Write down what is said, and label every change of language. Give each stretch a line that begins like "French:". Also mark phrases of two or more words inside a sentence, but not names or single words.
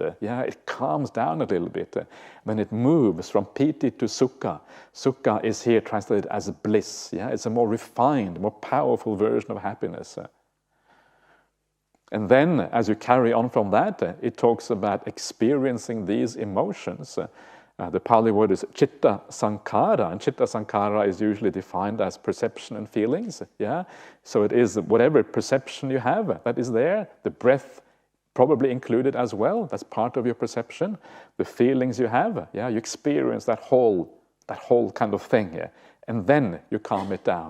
English: It calms down a little bit. Then it moves from piti to sukha. Sukha is here translated as bliss. It's a more refined, more powerful version of happiness. And then, as you carry on from that, it talks about experiencing these emotions. The Pali word is
Pali: chitta sankhara,
English: and
Pali: chitta sankhara
English: is usually defined as perception and feelings. So it is whatever perception you have that is there, the breath probably included as well, that's part of your perception. The feelings you have, you experience that whole kind of thing, and then you calm it down.